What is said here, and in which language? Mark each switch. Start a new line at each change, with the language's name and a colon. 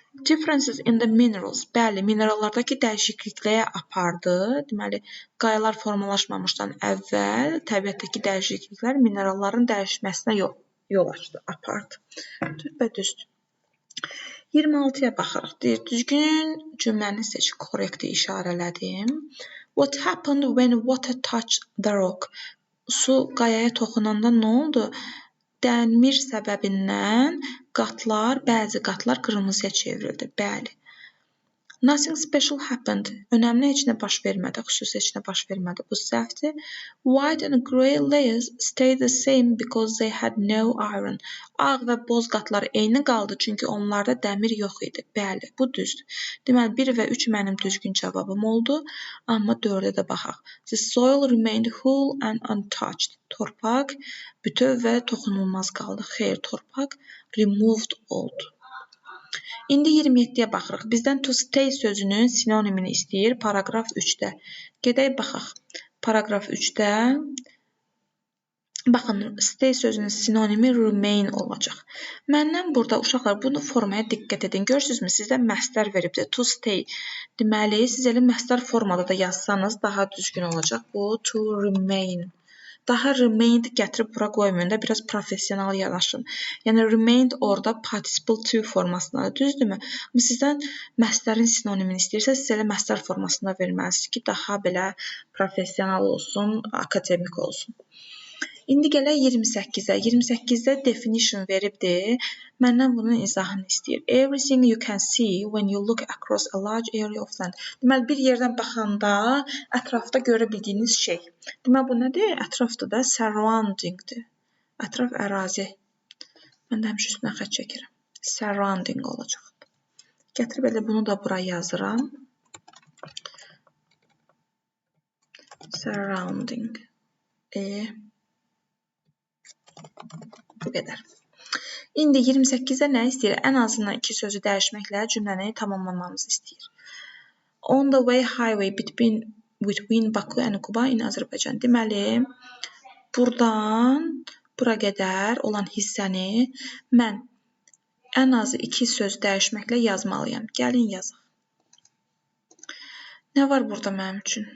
English: Differences in the minerals,
Azerbaijani: bəli, minerallardakı dəyişiklikliyə apardı. Deməli, qayalar formalaşmamışdan əvvəl təbiətdəki dəyişikliklər mineralların dəyişməsinə yol açdı, apardı. Düzdür. 26-ya baxırıq. Deyir, düzgün cümləni seç, korrekti işarələdim.
English: What happened when water touched the rock?
Azerbaijani: Su qayaya toxunanda nə oldu? Dəmir səbəbindən bəzi qatlar qırmızıya çevrildi. Bəli.
English: Nothing special happened.
Azerbaijani: Önəmli heç nə baş vermədi, xüsusi heç nə baş vermədi. Bu səhvdir.
English: White and grey layers stayed the same because they had no iron.
Azerbaijani: Ağ və boz qatlar eyni qaldı, çünki onlarda dəmir yox idi. Bəli, bu düzdür. Deməli, 1 və 3 mənim düzgün cavabım oldu, amma 4-ə də baxaq.
English: The soil remained whole and untouched.
Azerbaijani: Torpaq bütöv və toxunulmaz qaldı. Xeyr, torpaq removed oldu. İndi 27-yə baxırıq. Bizdən to stay sözünün sinonimini istəyir paragraf 3-də. Gedək baxaq. Paragraf 3-də baxın, stay sözünün sinonimi remain olacaq. Məndən burada uşaqlar bunu formaya diqqət edin. Görürsünüzmü? Sizdə məstər veribdir. To stay. Deməli, siz elə məstər formada da yazsanız daha düzgün olacaq. Bu to remain. Daha remained gətirib bura qoymayın da, biraz professional yanaşın. Yəni remained orada participle to formasındadır, düzdürmü? Amma sizdən məstərin sinonimini istəyirsə, siz elə məstər formasında verməlisiniz ki, daha belə professional olsun, akademik olsun. İndi gələk 28-ə. 28-də definition veribdir. Məndən bunun izahını istəyir.
English: Everything you can see when you look across a large area of land.
Azerbaijani: Deməli, bir yerdən baxanda ətrafda görə bildiyiniz şey. Deməli, bu nədir? Ətrafda da surroundingdir. Ətraf ərazi. Mən də həmişə üstünə xətt çəkirəm. Surrounding olacaq. Gətirib elə bunu da bura yazıram. Surrounding. Bu qədər. İndi 28-də nə istəyir? Ən azından 2 sözü dəyişməklə cümləni tamamlamamızı istəyir.
English: On the way highway between Baku and Quba in Azerbaijan.
Azerbaijani: Deməli, buradan bura qədər olan hissəni mən ən azı 2 söz dəyişməklə yazmalıyam. Gəlin yazaq. Nə var burada mənim üçün?